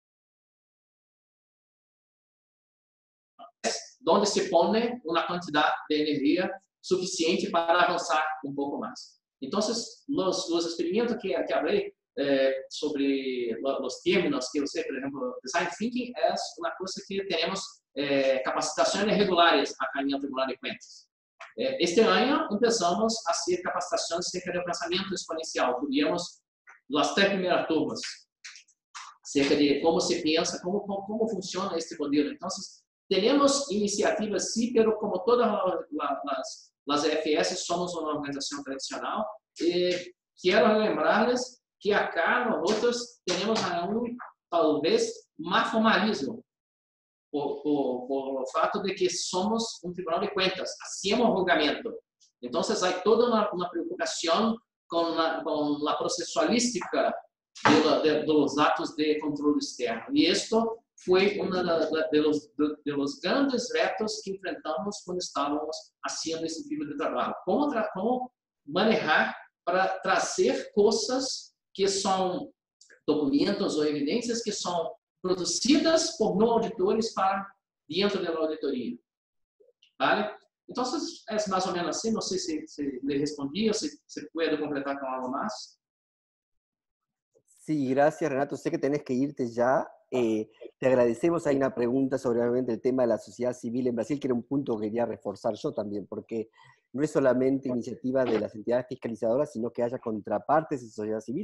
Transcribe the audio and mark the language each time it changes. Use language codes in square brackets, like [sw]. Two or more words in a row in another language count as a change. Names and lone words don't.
[es] Es donde se pone una cantidad de energía suficiente para avanzar un poco más. Entonces, los experimentos que hablé sobre los términos que usé, por ejemplo, [en] design thinking [es] es una cosa que tenemos capacitações regulares acá en el Tribunal de Cuentas. Este año empezamos a hacer capacitaciones acerca del pensamiento exponencial. Tuvimos las 3 primeras turmas acerca de cómo se piensa, cómo funciona este modelo. Entonces, tenemos iniciativas, sí, pero como todas las EFS, somos una organización tradicional. Quiero lembrarles que acá nosotros tenemos aún, tal vez, más formalismo. [pt] Por o fato de que somos um tribunal [es] de cuentas, hacemos [pt] julgamento. Então, há toda uma preocupação com a processualística dos atos de controle externo. E isto foi um dos grandes retos que enfrentamos quando estávamos fazendo esse tipo de trabalho. Como manejar para trazer coisas que são documentos ou evidências que são produzidas por não auditores para dentro da auditoria. ¿Vale? Então, é mais ou menos assim. Não sei se lhe respondi ou se pode completar com algo mais. [es] Sí, gracias Renato. Sé que tenés que irte ya. Te agradecemos. Hay una pregunta sobre obviamente el tema de la sociedad civil en Brasil, que era un punto que quería reforzar yo también, porque no es solamente iniciativa de las entidades fiscalizadoras, sino que haya contrapartes de sociedad civil.